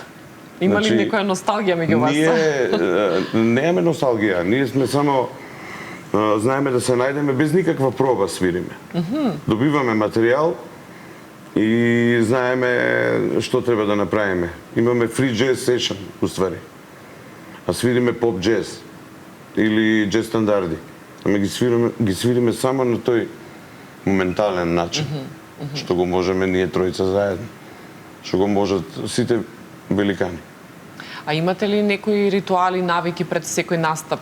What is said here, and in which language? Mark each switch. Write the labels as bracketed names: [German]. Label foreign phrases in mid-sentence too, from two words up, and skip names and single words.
[Macedonian] Има ли некоја носталгија меѓу вас? Ние немаме носталгија, ние сме само знаеме да се најдеме без никаква проба свириме. Добиваме материјал и знаеме што треба да направиме. [English] Имаме free jazz session, [Macedonian] уствари. А свириме поп джез или джез стандарди. Ама ги свириме само на тој моментален начин, што го можеме ние тројца заедно, што го можат сите великани. А имате ли некои ритуали, навики пред секој настап?